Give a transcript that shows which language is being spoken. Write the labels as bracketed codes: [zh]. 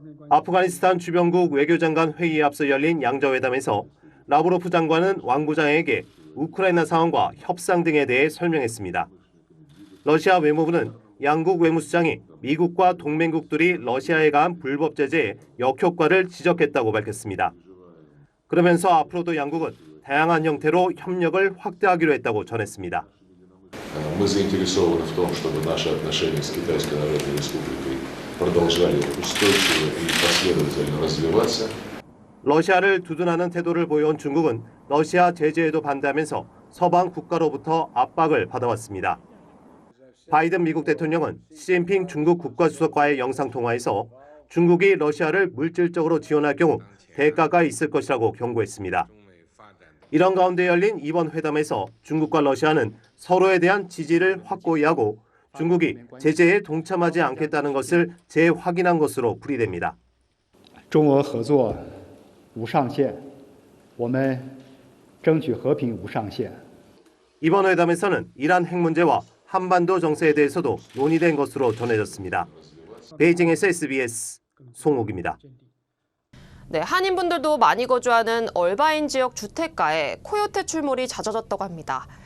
[ko] 아프가니스탄 주변국 외교장관 회의에 앞서 열린 양자회담에서 라브로프 장관은 왕 부장에게 우크라이나 상황과 협상 등에 대해 설명했습니다. 러시아 외무부는 양국 외무수장이 미국과 동맹국들이 러시아에 가한 불법 제재의 역효과를 지적했다고 밝혔습니다. 그러면서 앞으로도 양국은 다양한 형태로 협력을 확대하기로 했다고 전했습니다. [ru] Мы заинтересованы в том, чтобы наши отношения с Китайской Народной Республикой продолжали устойчиво и последовательно развиваться. [ko] 러시아를 두둔하는 태도를 보여온 중국은 러시아 제재에도 반대하면서 서방 국가로부터 압박을 받아왔습니다. 바이든 미국 대통령은 시진핑 중국 국가주석과의 영상통화에서 중국이 러시아를 물질적으로 지원할 경우 대가가 있을 것이라고 경고했습니다. 이런 가운데 열린 이번 회담에서 중국과 러시아는 서로에 대한 지지를 확고히 하고 중국이 제재에 동참하지 않겠다는 것을 재확인한 것으로 풀이됩니다. [zh] 中俄合作无上限，我们争取和平无上限。 [ko] 이번 회담에서는 이란 핵 문제와 한반도 정세에 대해서도 논의된 것으로 전해졌습니다. 베이징에서 SBS 송옥입니다. 네, 한인분들도 많이 거주하는 얼바인 지역 주택가에 코요테 출몰이 잦아졌다고 합니다.